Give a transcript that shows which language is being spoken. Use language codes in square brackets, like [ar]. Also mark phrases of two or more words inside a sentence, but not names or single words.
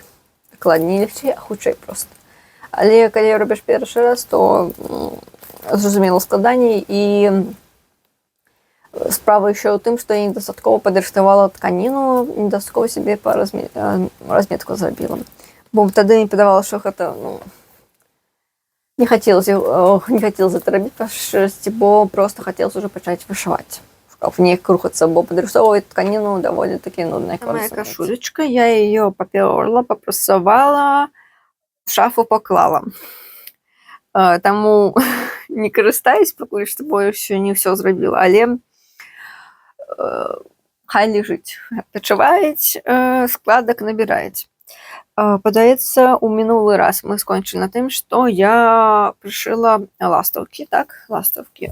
[be] Дакладней, не лягчэй, а хутчэй проста. Але калі робіш першы раз, то зразумела складаней, і справа еще ў тым, што я недастаткова падрыхтавала тканіну, недастаткова сябе па разметку зрабіла. Бо тады мне падавала, што гэта, [ru] не хотелось это [be] рабіць па шчырасці, бо просто [ru] хотелось уже [be] пачаць вышываць. Каб неяк рухацца, бо падрыхтоўваць тканіну даволі такі нудная. Моя кашулечка, я ее папёрла, папрасавала, в шафу поклала. Таму не карыстаюсь пакуль што, бо яшчэ не ўсё зрабіла, але хай лежыць. Адпачываюць, складак набіраюць. Падаецца, у мінулы раз мы скончылі на тым, што я прышыла ластаўкі, так, ластаўкі.